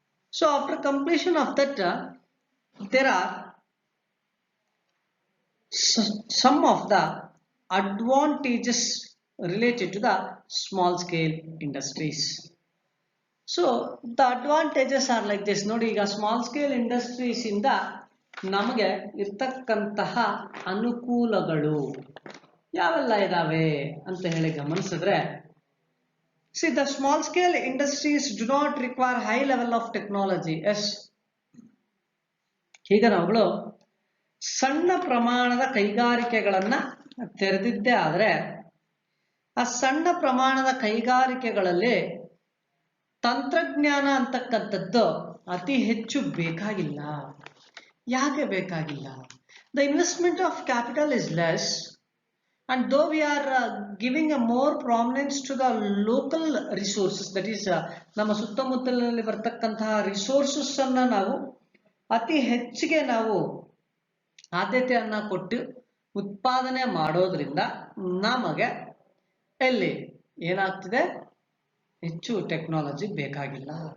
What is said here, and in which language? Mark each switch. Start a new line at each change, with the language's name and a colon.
English: So after completion of that there are some of the advantages related to the small scale industries. So the advantages are like this.
Kannada: ನೋಡಿ ಈಗ small scale industries ಇಂದ ನಮಗೆ ಇರ್ತಕ್ಕಂತಹ ಅನುಕೂಲಗಳು ಯಾವೆಲ್ಲ ಇದಾವೆ ಅಂತ ಹೇಳಿ ಗಮನಿಸಿದ್ರೆ,
English: see the small scale industries do not require high level of technology.
Kannada: Yes, ಈಗ ನಾವುಗಳು ಸಣ್ಣ ಪ್ರಮಾಣದ ಕೈಗಾರಿಕೆಗಳನ್ನ ತೆರೆದಿದ್ದೇ ಆದರೆ ಆ ಸಣ್ಣ ಪ್ರಮಾಣದ ಕೈಗಾರಿಕೆಗಳಲ್ಲಿ ತಂತ್ರಜ್ಞಾನ ಅಂತಕ್ಕಂಥದ್ದು ಅತಿ ಹೆಚ್ಚು ಬೇಕಾಗಿಲ್ಲ. ಯಾಕೆ ಬೇಕಾಗಿಲ್ಲ?
English: The investment of capital is less, and though we are giving a more prominence to the local resources, that is
Kannada: ನಮ್ಮ ಸುತ್ತಮುತ್ತಲಿನಲ್ಲಿ ಬರ್ತಕ್ಕಂತಹ ರಿಸೋರ್ಸಸ್ ಅನ್ನ ನಾವು ಅತಿ ಹೆಚ್ಚಿಗೆ ನಾವು ಆದ್ಯತೆಯನ್ನ ಕೊಟ್ಟು ಉತ್ಪಾದನೆ ಮಾಡೋದ್ರಿಂದ ನಮಗೆ ಎಲ್ಲಿ ಏನಾಗ್ತಿದೆ, ಹೆಚ್ಚು ಟೆಕ್ನಾಲಜಿ ಬೇಕಾಗಿಲ್ಲ.